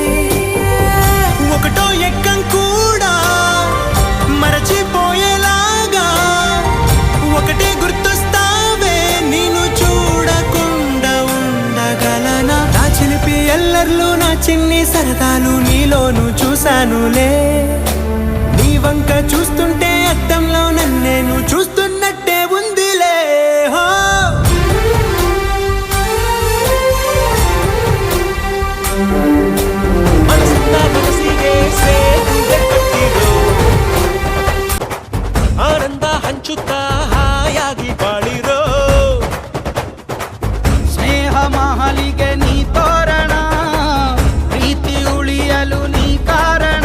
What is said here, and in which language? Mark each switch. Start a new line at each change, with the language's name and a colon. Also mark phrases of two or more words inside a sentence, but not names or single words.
Telugu: ఒకటో ఎక్కం కూడా మరచిపోయేలాగా ఒకటే గుర్తొస్తావే నేను చూడకుండా ఉండగలనా నా చిలిపి ఎల్లర్లు నా చిన్ని సరదాలు నీలోను చూశానులే నీ వంక చూస్తుంటే అద్దంలో నన్నేను చూస్తున్నట్టే ఉందిలే హో
Kannada: మనసున్నా మనసిಗೆ ಸೇರಿದೆ ಕಟ್ಟಿರೋ ಆನಂದ ಹಂಚುತ್ತಾ ಹಾಯಾಗಿ ಬಾಳಿರೋ ಸ್ನೇಹ ಮಹಲಿಗೆ ನೀ ತೋರಣ ಪ್ರೀತಿ ಉಳಿಯಲು ನೀ ಕಾರಣ